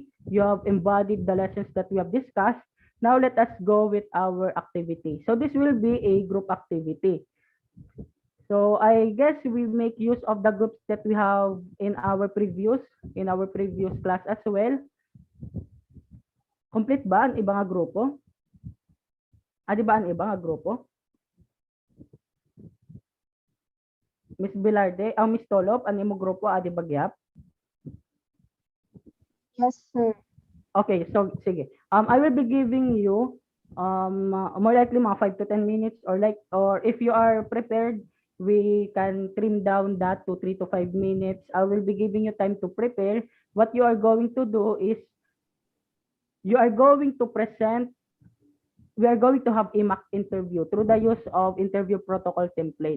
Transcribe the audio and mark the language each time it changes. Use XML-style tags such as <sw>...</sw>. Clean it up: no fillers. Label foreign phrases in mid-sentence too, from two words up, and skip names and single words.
<en>You have embodied the lessons that we have discussed. Now let us go with our activity. So this will be a group activity. So I guess we make use of the groups that we have in our previous class as well.</en> <tl>Complete ba ang ibang grupo? Di ba ang ibang grupo?</tl> <hil>Miss Bilarde, Miss Tolop, ang imo grupo adi bagyap?</hil> <en>Yes, sir. Okay, so sige. I will be giving you more likely mga 5 to 10 minutes or if you are prepared, we can trim down that to 3 to 5 minutes. I will be giving you time to prepare. What you are going to do is you are going to present we are going to have a mock interview through the use of interview protocol template.</en>